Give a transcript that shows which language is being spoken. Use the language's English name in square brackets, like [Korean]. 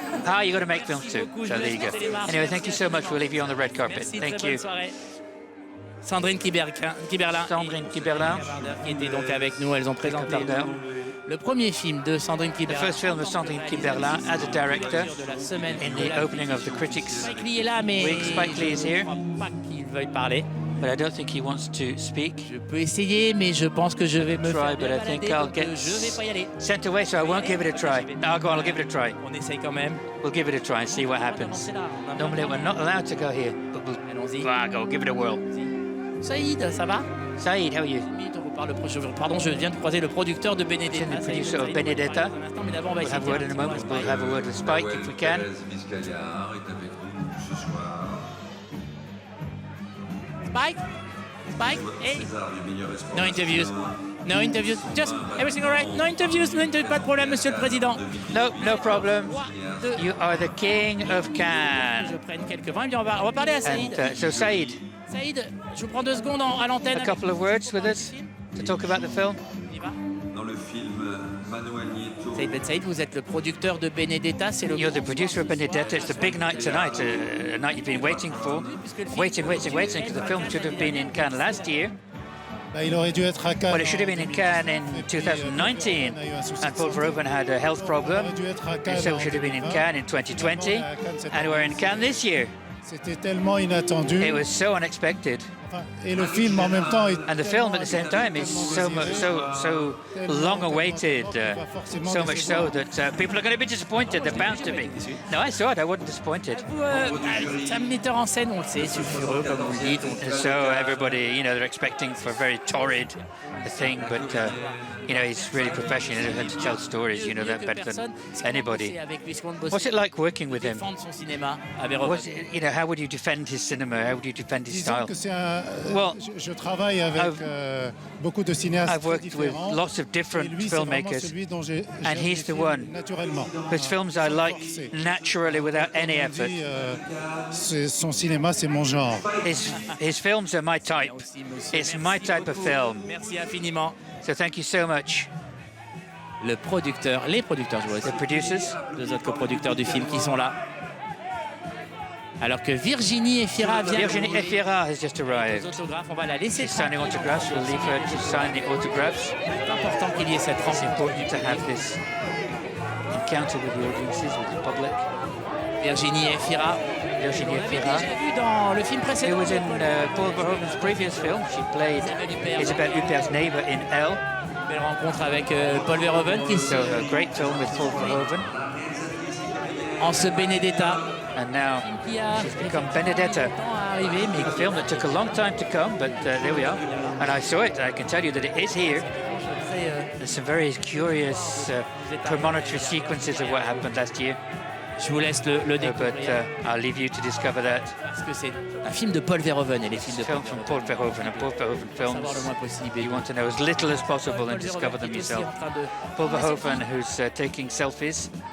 [English] Ah, you got to make films too. So there you go. Anyway, thank you so much. We'll leave you on the red carpet. [French] Merci, [English] Thank [French] très [English] you. [French] bonne soirée. Sandrine Kiberlin. Sandrine Kiberlin. Qui était donc avec nous. Elles ont présenté le premier film de Sandrine [English] The Kiberlin. first film of Sandrine Kiberlin as a director [French] De la semaine. [English] in the opening of the Critics [French] Spike Lee est là, mais [English] Week. Spike Lee is here, [French] je crois pas qu'il veuille parler. [English] but I don't think he wants to speak. [French] Je peux essayer, mais je pense que je vais me [English] Try, but I think [French] balader, [English] get [French] je vais pas y aller. [English] sent away, so I won't give it a try. No, I'll go on, I'll give it a try. [French] On essaye quand même. [English] We'll give it a try and see what happens. Normally we're not allowed to go here, but [French] Allons-y. [English] we'll go, give it a whirl. [French] Saïd, ça va? [English] Saïd, how are you? [French] Pardon, je viens de croiser le producteur de Benedetta. [English] The producer of Benedetta. [French] Mais d'abord, on va [English] We'll have a word in a moment. We'll have a word with Spike if we can. [French] Thérèse Biscayar est avec nous ce soir. [English] Spike? Spike, hey. [French] César du meilleur espoir. [English] No interviews. No interviews. Just everything all right. No interviews. No interviews. [French] Pas de problème, Monsieur le Président. [English] No problem. You are the king of Cannes. [French] Je prenne quelques vins. Et bien on va parler à Saïd. [English] And so Saïd, [French] Saïd, je vous prends 2 secondes à l'antenne. [English] a couple of words with us to talk about the film. [French] Dans le film, Manuel Nieto. Saïd Ben Saïd, vous êtes le producteur de Benedetta. C'est le [English] You're the producer of Benedetta. It's the big night tonight, a night you've been waiting for. Waiting, because the film should have been in Cannes last year. [French] Il aurait dû être à Cannes. [English] Well, it should have been in Cannes in 2019, and Paul Verhoeven had a health problem, and so it should have been in Cannes in 2020, and we're in Cannes this year. [French] C'était tellement inattendu. [English] It was so unexpected. [French] Et le film en même temps est [English] And the film at the same time is so long awaited, so much so that people are going to be disappointed. They're bound to be. No, I saw it. I wasn't disappointed. [French] C'est un metteur en scène, on le sait, sulfureux, comme vous le dites. [English] And so everybody, they're expecting for a very torrid thing, but he's really professional and to tell stories, that better than anybody. What's it like working with him? [French] Défendre son cinéma avec [English] How would you defend his cinema? How would you defend his style? [French] Je travaille avec beaucoup de cinéastes [English] I've worked with lots of different filmmakers, and he's the one whose films I like naturally without any effort. [French] Son cinéma, c'est mon genre. [English] His films are my type. It's my type of film. [French] Merci infiniment. [English] So thank you so much. [French] Les producteurs, je vois aussi. [English] The producers. [French] 2 autres coproducteurs du film qui sont là. Alors que Virginie Efira vient. [English] Virginie Efira has just arrived. [French] Les autographes, on va la laisser. [English] She's signing autographs. We'll leave her to sign the autographs. [French] C'est important qu'il y ait cette rencontre. [English] It's important to have this encounter with the audiences, with the public. [French] Virginie Efira. [English] Virginie Efira. [French] J'ai vu dans le film [English] It [French] précédent. [English] was in Paul Verhoeven's previous film. She played Isabelle Huppert's neighbor in Elle. [French] Belle rencontre avec Paul Verhoeven qui [English] So a great film with Paul Verhoeven. [French] en ce Benedetta. [English] And now she's become Benedetta. A film that took a long time to come, but there we are. And I saw it. I can tell you that it is here. There's some very curious premonitory sequences of what happened last year. [French] Je vous laisse le découvrir. [English] But I'll leave you to discover that. [French] Parce que c'est un film de Paul Verhoeven et les films de [English] Film from Paul Verhoeven, and Paul Verhoeven films. [French] savoir le moins possible. [English] You want to know as little as possible and discover them yourself. Paul Verhoeven, who's taking selfies.